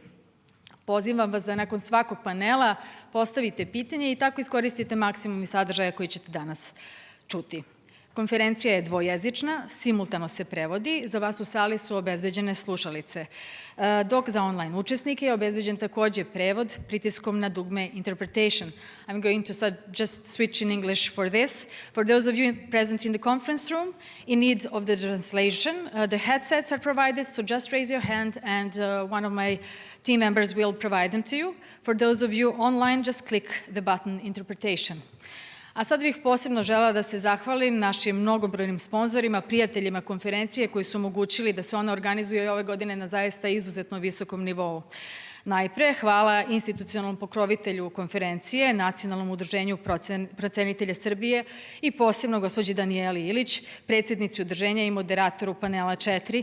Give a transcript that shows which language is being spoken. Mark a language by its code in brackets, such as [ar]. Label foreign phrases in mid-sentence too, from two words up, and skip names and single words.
[sr] Pozivam vas da nakon svakog panela postavite pitanje i tako iskoristite maksimum sadržaja koji ćete danas čuti. Konferencija je dvojezična, simultano se prevodi, za vas u sali su obezbeđene slušalice, dok za online učesnike je obezbeđen takođe prevod pritiskom na dugme Interpretation. [en] I'm going to just switch in English for this. For those of you present in the conference room in need of the translation, the headsets are provided, so just raise your hand and one of my team members will provide them to you. For those of you online, just click the button Interpretation. [sr] A sad bih posebno želela da se zahvalim našim mnogobrojnim sponzorima, prijateljima konferencije koji su omogućili da se ona organizuje i ove godine na zaista izuzetno visokom nivou. Najpre, hvala institucionalnom pokrovitelju konferencije, Nacionalnom udruženju procenitelja Srbije i posebno gospođi Danijeli Ilić, predsjednici udruženja i moderatoru panela 4.